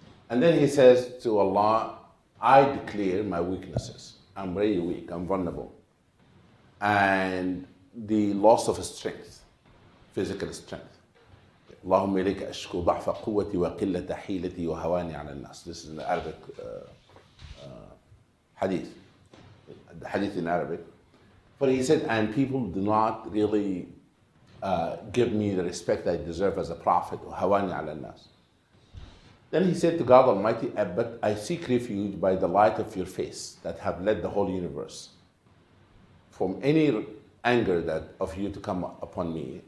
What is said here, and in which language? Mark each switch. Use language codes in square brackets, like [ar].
[en] And then he says to Allah, "I declare my weaknesses. I'm very weak, I'm vulnerable. And the loss of strength, physical strength. [ar] اللهم إليك أشكو ضعف قوتي وقلة حيلتي وهواني على الناس." [en] This is an Arabic hadith. The hadith in Arabic. But he said, and people do not really give me the respect I deserve as a prophet. [ar] وهواني على الناس. [en] Then he said to God Almighty, "But I seek refuge by the light of your face that have led the whole universe from any anger that of you to come upon me.